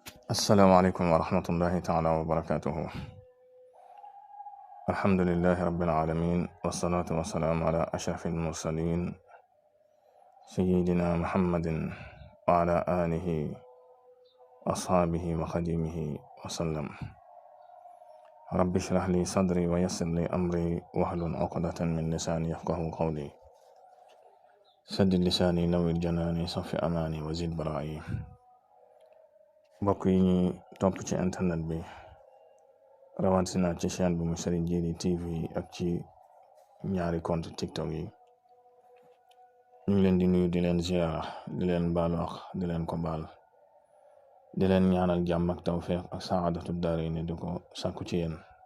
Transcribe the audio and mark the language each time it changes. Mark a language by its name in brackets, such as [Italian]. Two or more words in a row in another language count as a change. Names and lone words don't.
[Arabic] السلام عليكم ورحمة الله تعالى وبركاته. الحمد لله رب العالمين، والصلاة والسلام على أشرف المرسلين سيدنا محمد وعلى آله أصحابه وخديمه وسلم. رب اشرح لي صدري ويسر لي أمري واحلل عقدة من لساني يفقه قولي. سدد لساني نوّر جناني صف أماني وزد برائي. [Wolof] mbokk yi ñuy topp ci internet bi rawatina ci chaîne bu mu Serigne Djily TV ak ci ñaari compte TikTok yi, ñu ngi leen di nuyu di leen ziara, di leen baalu ak di leen ko baal, di leen ñaanal jàmm ak tawfeex ak [Arabic] سعادة الدارين [Wolof] di ko sàkku ci yéen,